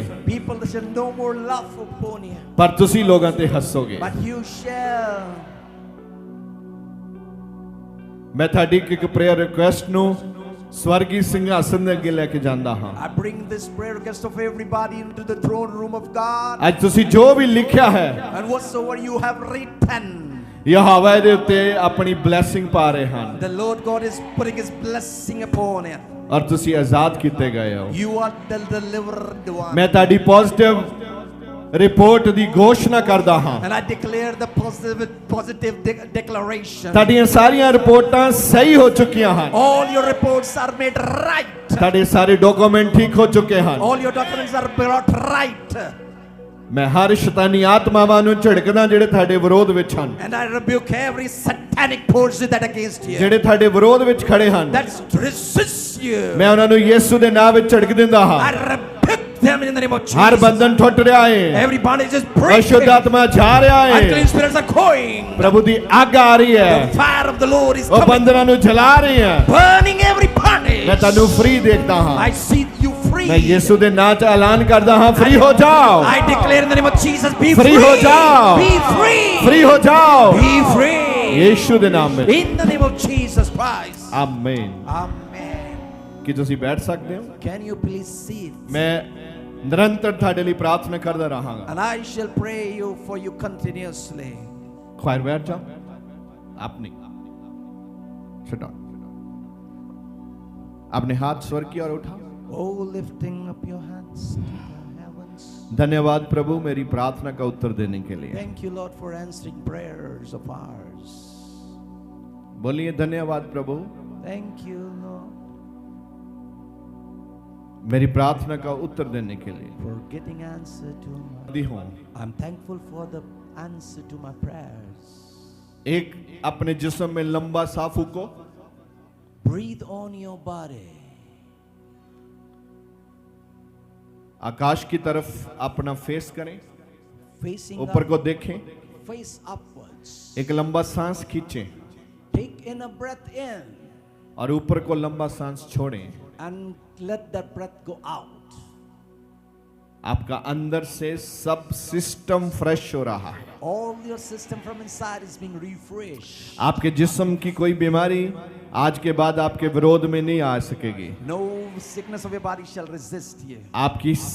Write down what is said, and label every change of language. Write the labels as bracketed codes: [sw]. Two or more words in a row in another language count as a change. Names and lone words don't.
[en] People shall no more laugh upon you, [pa] ਪਰ ਤੁਸੀਂ ਲੋਕਾਂ ਤੇ ਹੱਸੋਗੇ। [en] but you shall. [pa] ਮੈਂ ਤੁਹਾਡੀ ਇੱਕ [en] prayer request [pa] ਨੂੰ ਸਵਰਗੀ ਸਿੰਘਾਸਨ ਦੇ ਅੱਗੇ ਲੈ ਕੇ ਜਾਂਦਾ ਹਾਂ। [en] I bring this prayer request of everybody into the throne room of God. [pa] ਅੱਜ ਤੁਸੀਂ ਜੋ ਵੀ ਲਿਖਿਆ ਹੈ, [en] And whatsoever you have written, [pa] ਯਹੋਵਾ ਦੇ ਉੱਤੇ ਆਪਣੀ ਬਲੇਸਿੰਗ ਪਾ ਰਹੇ ਹਨ [en] the Lord God is putting His blessing upon it. [pa] ਔਰ ਤੁਸੀਂ ਆਜ਼ਾਦ ਕੀਤੇ ਗਏ ਹੋ। [en] You are the delivered one. [pa] ਮੈਂ ਤੁਹਾਡੀ [en] positive report [pa] ਦੀ ਘੋਸ਼ਣਾ ਕਰਦਾ ਹਾਂ। [en] And I declare the positive declaration. [pa] ਤੁਹਾਡੀਆਂ ਸਾਰੀਆਂ ਰਿਪੋਰਟਾਂ ਸਹੀ ਹੋ ਚੁੱਕੀਆਂ ਹਨ, [en] All your reports are made right. [pa] ਤੁਹਾਡੇ ਸਾਰੇ ਡਾਕੂਮੈਂਟ ਠੀਕ ਹੋ ਚੁੱਕੇ ਹਨ। [en] All your documents are brought right. [pa] ਮੈਂ ਹਰ ਸ਼ੈਤਾਨੀ ਆਤਮਾਵਾਂ ਨੂੰ ਝਿੜਕਦਾ ਜਿਹੜੇ ਤੁਹਾਡੇ ਵਿਰੋਧ ਵਿੱਚ ਹਨ, [en] And I rebuke every satanic force that against you, [pa] ਜਿਹੜੇ ਤੁਹਾਡੇ ਵਿਰੋਧ ਵਿੱਚ ਖੜੇ ਹਨ। [en] that resists you. [pa] ਮੈਂ ਉਹਨਾਂ ਨੂੰ ਯਿਸੂ ਦੇ ਨਾਮ ਵਿੱਚ ਝਿੜਕ ਦਿੰਦਾ [en] I [pa] ਹਾਂ। [en] rebuke them in the name of [pa] ਹਰ [en] Jesus. [pa] ਬੰਧਨ ਟੁੱਟ ਰਿਹਾ ਹੈ, [en] Every bondage is [pa] ਅਸ਼ੁੱਧ [en] breaking. [pa] ਆਤਮਾ ਜਾ ਰਿਹਾ [en] Unclean [pa] ਹੈ, [en] spirits are going. [pa] ਪ੍ਰਭੂ ਦੀ ਅੱਗ ਆ ਰਹੀ [en] The [pa] ਹੈ, [en] fire of the Lord is [pa] ਉਹ [en] coming, [pa] ਬੰਧਨਾਂ ਨੂੰ ਜਲਾ ਰਹੀ ਹੈ। [en] burning every bondage. [pa] ਮੈਂ ਤੁਹਾਨੂੰ ਫ੍ਰੀ ਦੇਖਦਾ ਹਾਂ। [en] I see you free. [pa] ਮੈਂ ਯਿਸੂ ਦੇ ਨਾਮ 'ਚ ਐਲਾਨ ਕਰਦਾ ਹਾਂ, ਫ੍ਰੀ ਹੋ ਜਾਓ, [en] I declare in the name of Jesus, be Free free. [pa] ਹੋ ਜਾਓ। [en] Be free. [pa] ਫ੍ਰੀ ਹੋ ਜਾਓ [en] Be free. [pa] ਯਿਸੂ ਦੇ ਨਾਮ ਵਿੱਚ। [en] In the name of Jesus Christ. [pa] ਆਮੀਨ। [en] Amen. [pa] ਕੀ ਤੁਸੀਂ ਬੈਠ ਸਕਦੇ ਹੋ? [en] Can you please sit? [pa] ਮੈਂ ਨਿਰੰਤਰ ਤੁਹਾਡੇ ਲਈ ਪ੍ਰਾਰਥਨਾ ਕਰਦਾ ਰਹਾਂਗਾ। [en] And I shall pray you for you continuously. [pa] ਖੈਰ ਬੈਠ ਜਾਓ, ਆਪਣੀ [en] sit down। [hi] अपने हाथ स्वर की ओर उठाओ। [en] Oh, lifting up your hands to the heavens. [hi] धन्यवाद प्रभु मेरी प्रार्थना का उत्तर देने के लिए। [en] Thank you, Lord, for answering prayers of ours. [hi] बोलिए धन्यवाद प्रभु [en] Thank you, Lord, [hi] मेरी प्रार्थना का उत्तर देने के लिए। [en] for getting answer to my. [hi] दी हूं। [en] I'm thankful for the answer to my prayers. [hi] एक अपने जिस्म में लंबा सांस फूको। [en] Breathe on your body. [hi] आकाश की तरफ अपना फेस करें, [en] Facing [hi] ऊपर [en] up, [hi] को देखें, [en] face upwards. [hi] एक लंबा सांस खींचें [en] Take in a breath in [hi] और ऊपर को लंबा सांस छोड़ें। [en] and let that breath go out. [hi] आपका अंदर से सब [en] system fresh [hi] हो रहा है। [en] All your system from inside is being refreshed. [hi] आपके जिस्म की कोई बीमारी आज के बाद आपके विरोध में नहीं आ सकेगी। [en] No sickness of your body shall resist you.